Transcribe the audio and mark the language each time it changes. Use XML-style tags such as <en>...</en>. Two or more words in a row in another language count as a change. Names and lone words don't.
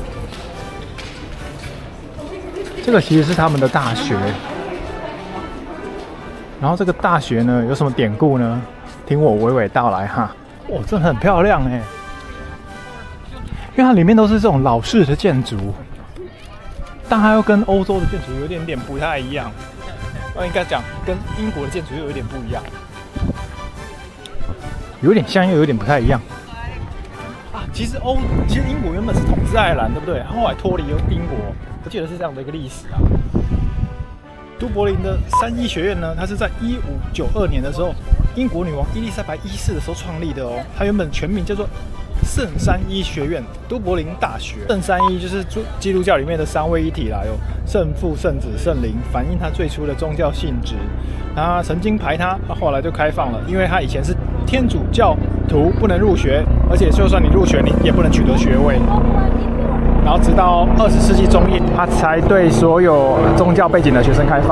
<zh>這個其實是他們的大學，然後這個大學呢有什麼典故呢？聽我娓娓道來哈。哇，真的很漂亮哎，因為它裡面都是這種老式的建築，但它又跟歐洲的建築有點點不太一樣，應該講跟英國的建築又有點不一樣，有點像又有點不太一樣。其實英國原本是統治愛爾蘭，对不對？後來脫離英國，我記得是這樣的一個歷史啊。都柏林的三一學院呢，它是在1592年的時候，英國女王伊麗莎白一世的時候創立的哦。它原本全名叫做聖三一學院都柏林大學。聖三一就是基督教裡面的三位一體啦，有聖父、聖子、聖靈，反映它最初的宗教性質。它曾經排他，后來就開放了，因為它以前是天主教徒不能入學，而且就算你入學，你也不能取得學位。然后直到20世紀中叶，他才对所有宗教背景的學生開放。</zh>